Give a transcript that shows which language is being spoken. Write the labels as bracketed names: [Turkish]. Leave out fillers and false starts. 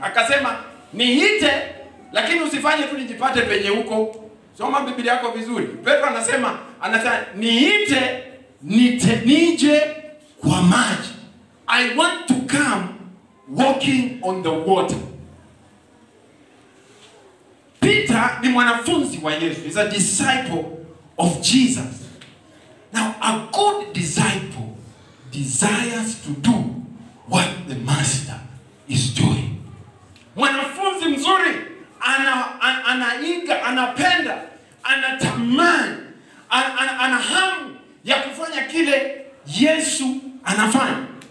[Swahili] Akasema niite, lakini usifanye tu nijipate penye huko. Soma Biblia yako vizuri. Petro anasema niite nije kwa maji. [English] I want to come walking on the water. [Swahili] Peter ni mwanafunzi wa Yesu. [English] He's a disciple of Jesus. Now, a good disciple desires to do what the master is doing. [Swahili] Mwanafunzi mzuri anaiga, anapenda, anatamani, ana hamu ya kufanya kile Yesu anafanya.